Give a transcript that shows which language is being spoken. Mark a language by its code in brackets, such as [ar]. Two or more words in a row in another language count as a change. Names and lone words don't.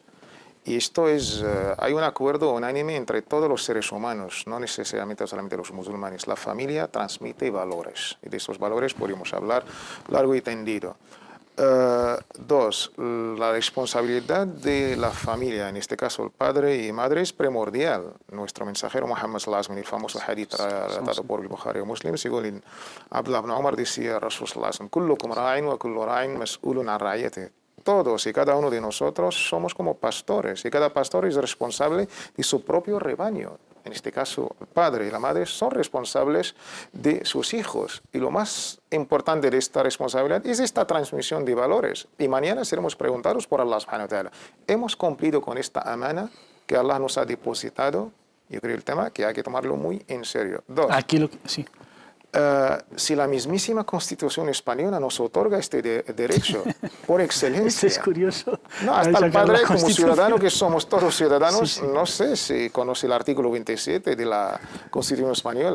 [es] Y esto es, hay un acuerdo unánime entre todos los seres humanos, no necesariamente solamente los musulmanes. La familia transmite valores, y de estos valores podemos hablar largo y tendido. 2. La responsabilidad de la familia, en este caso el padre y madre, es primordial. Nuestro mensajero Muhammad [ar] صلى الله عليه وسلم, [es] en el famoso hadith relatado por el Bukhari o Muslim, según Abdullah ibn Umar decía [ar] رسول صلى الله عليه وسلم كلكم راع وكل راع مسؤول عن رعيته. [es] Todos y cada uno de nosotros somos como pastores, y cada pastor es responsable de su propio rebaño. En este caso, el padre y la madre son responsables de sus hijos. Y lo más importante de esta responsabilidad es esta transmisión de valores. Y mañana seremos preguntados por Allah [ar] سبحانه وتعالى. [es] ¿Hemos cumplido con esta amana que Allah nos ha depositado? Yo creo el tema que hay que tomarlo muy en serio. 2. Sí. Si la mismísima Constitución española nos otorga este derecho por excelencia. Esto es curioso. No, hasta el padre, como ciudadano, que somos todos ciudadanos, no sé si conoce el artículo 27 de la Constitución española.